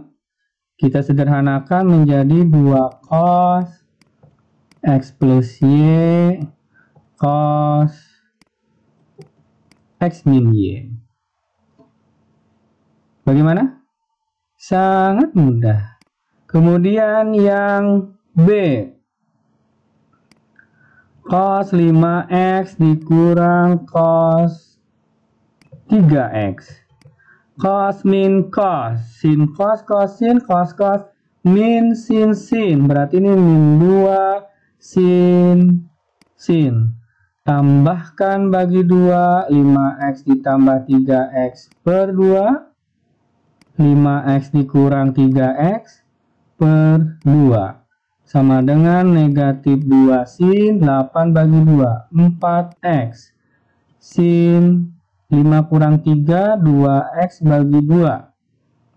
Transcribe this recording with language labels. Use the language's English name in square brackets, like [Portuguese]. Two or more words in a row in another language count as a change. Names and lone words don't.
[Indonesian] Kita sederhanakan menjadi 2 cos X plus Y cos X min Y. Bagaimana? Sangat mudah. Kemudian yang B. Cos 5X dikurang cos 3X. Cos min cos, sin cos cos sin cos cos min sin sin, berarti ini min 2 sin sin. Tambahkan bagi 2, 5x ditambah 3x per 2, 5x dikurang 3x per 2 sama dengan negatif 2 sin 8 bagi 2, 4x sin 5 kurang 3, 2x bagi 2.